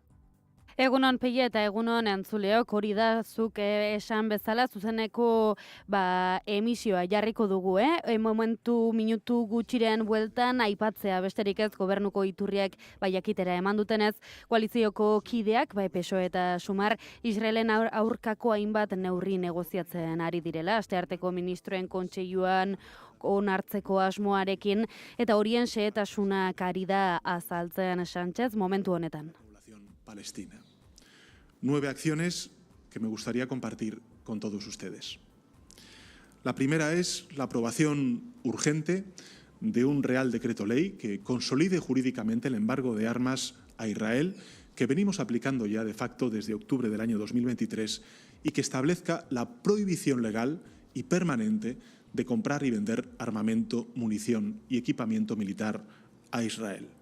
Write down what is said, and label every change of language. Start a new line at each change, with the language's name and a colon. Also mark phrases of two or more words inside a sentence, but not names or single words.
Basque: Egunon Peia eta egunon entzuleok, hori da zuk esan bezala zuzeneko emisioa jarriko dugu, minutu gutxiren bueltan aipatzea besterik ez gobernuko iturriak jakitera eman dutenez, koalizioko kideak, PSOE eta Sumar, Israelen aurkako hainbat neurri negoziatzen ari direla, astearteko ministroen kontseiluan onartzeko asmoarekin, eta horien xehetasunak ari da azaltzen Sánchez momentu honetan.
Spanish: Palestina. 9 acciones que me gustaría compartir con todos ustedes. La primera es la aprobación urgente de un Real Decreto Ley que consolide jurídicamente el embargo de armas a Israel que venimos aplicando ya de facto desde octubre del año 2023 y que establezca la prohibición legal y permanente de comprar y vender armamento, munición y equipamiento militar a Israel.